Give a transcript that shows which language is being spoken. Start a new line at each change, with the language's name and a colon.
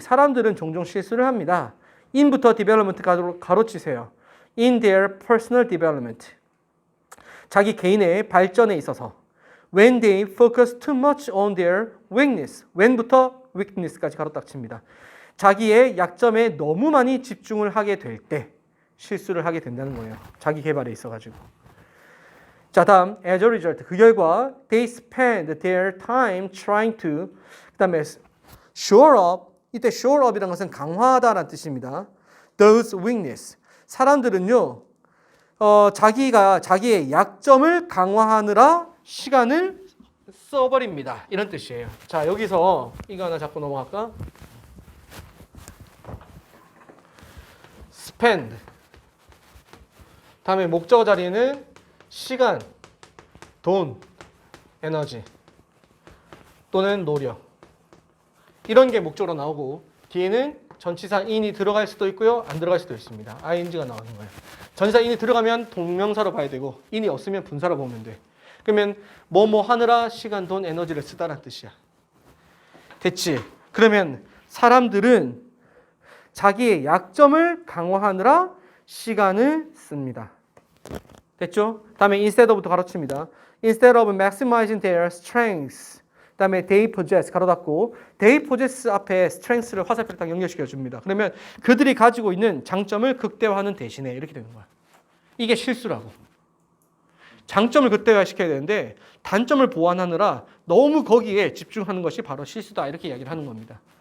Korean: 사람들은 종종 실수를 합니다. in부터 development 가로치세요.
English: in their personal development.
Korean: 자기 개인의 발전에 있어서.
English: when they focus too much on their weakness.
Korean: when부터 weakness까지 가로딱칩니다. 자기의 약점에 너무 많이 집중을 하게 될 때 실수를 하게 된다는 거예요. 자기 개발에 있어가지고.
English: 자, 다음 as a result.
Korean: 그 결과
English: they spend their time trying to 그 다음에 shore up.
Korean: 이때 shore up이라는 것은 강화하다라는 뜻입니다.
English: those weakness. 사람들은요.
Korean: 자기가 자기의 약점을 강화하느라 시간을 써버립니다. 이런 뜻이에요. 자, 여기서 이거 하나 잡고 넘어갈까? spend. 다음에 목적어 자리에는 시간, 돈, 에너지 또는 노력 이런 게 목적으로 나오고 뒤에는 전치사 in이 들어갈 수도 있고요. 안 들어갈 수도 있습니다. ing가 나오는 거예요. 전치사 in이 들어가면 동명사로 봐야 되고 in이 없으면 분사로 보면 돼. 그러면 뭐뭐 하느라 시간, 돈, 에너지를 쓰다라는 뜻이야. 됐지? 그러면 사람들은 자기의 약점을 강화하느라 시간을 씁니다. 됐죠? 다음에 instead of부터 가로칩니다.
English: Instead of maximizing their strengths.
Korean: 다음에
English: they possess
Korean: 가로 닫고 they possess 앞에 strengths를 화살표를 딱 연결시켜 줍니다. 그러면 그들이 가지고 있는 장점을 극대화하는 대신에 이렇게 되는 거야. 이게 실수라고. 장점을 극대화시켜야 되는데 단점을 보완하느라 너무 거기에 집중하는 것이 바로 실수다. 이렇게 이야기를 하는 겁니다.